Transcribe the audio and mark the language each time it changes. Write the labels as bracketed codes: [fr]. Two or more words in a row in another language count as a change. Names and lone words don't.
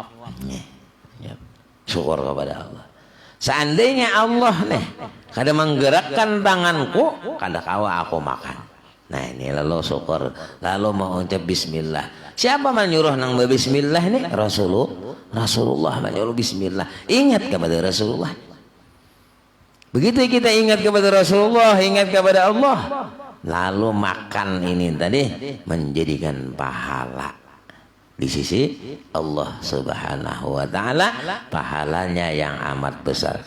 [id] Syukur kepada Allah. [bjn] Seandainya Allah nih kada menggerakkan tanganku, kada kawa aku makan. [id] Nah ini lalu syukur, lalu mau ucap bismillah. [bjn] Siapa menyuruh nang bismillah nih? [id] Rasulullah menyuruh bismillah. Ingat kepada Rasulullah. Begitu kita ingat kepada Rasulullah, ingat kepada Allah, lalu makan ini tadi menjadikan pahala di sisi Allah [ar] سبحانه وتعالى, [id] pahalanya yang amat besar.